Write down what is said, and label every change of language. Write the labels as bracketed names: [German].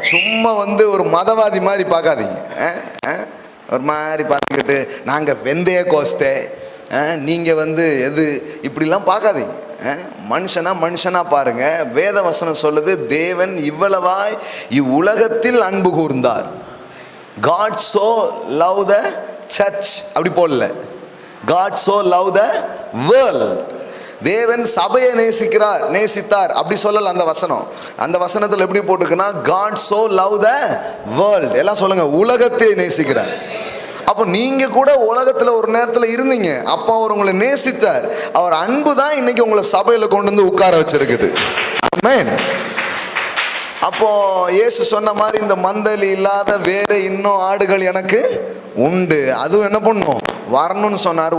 [Tamil] சும்மா வந்து ஒரு மதவாதி மாதிரி பார்க்காதீங்க. ஒரு மாதிரி பார்த்துக்கிட்டு நாங்கள் வெந்தய கோஸ்தே, நீங்கள் வந்து எது இப்படிலாம் பார்க்காதீங்க. மனுஷனா பாருங்க. வேத வசனம் சொல்லுது, தேவன் இவ்வளவாய் இவ்வுலகத்தில் அன்பு கூர்ந்தார். [English] God so love the church [Tamil] அப்படி போடல. [English] God so love the world. [Tamil] தேவன் சபையை நேசித்தார் அப்படி சொல்லல அந்த வசனம். அந்த வசனத்தில் எப்படி போட்டுக்குன்னா [English] God so love the world. [Tamil] எல்லாம் சொல்லுங்க, உலகத்தை நேசிக்கிறார். அப்போ நீங்க கூட உலகத்துல ஒரு நேரத்தில் இருந்தீங்க, அப்போ அவர் உங்களை நேசித்தார். அவர் அன்பு தான் இன்னைக்கு உங்களை சபையில கொண்டு வந்து உட்கார வச்சிருக்குது. ஆமென். அப்போ இயேசு சொன்ன மாதிரி இந்த மந்தையில் இல்லாத வேற இன்னும் ஆடுகள் எனக்கு உண்டு, அதுவும் என்ன பண்ணும்? வரணும்னு சொன்னார்.